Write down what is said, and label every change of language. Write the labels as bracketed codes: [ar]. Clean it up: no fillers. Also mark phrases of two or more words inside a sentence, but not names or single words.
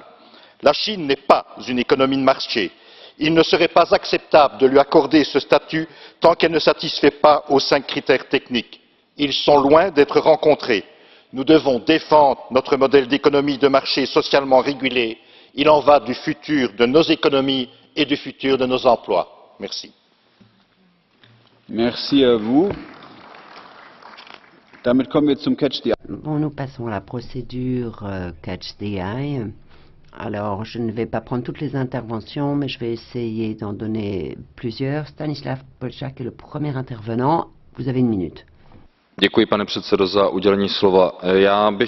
[fr] La Chine n'est pas une économie de marché. Il ne serait pas acceptable de lui accorder ce statut tant qu'elle ne satisfait pas aux 5 critères techniques. Ils sont loin d'être rencontrés. Nous devons défendre notre modèle d'économie de marché socialement régulé. Il en va du futur de nos économies et du futur de nos emplois. Merci. Merci à vous. [de] Damit kommen wir zum Catch the Eye. [fr] Bon, nous passons à la procédure Catch the Eye. Alors, je ne vais pas prendre toutes les interventions, mais je vais essayer d'en donner plusieurs. Stanislav Polčák est le premier intervenant. Vous avez 1 minute. [cs] Děkuji, pane předsedo, za udělení slova. Já bych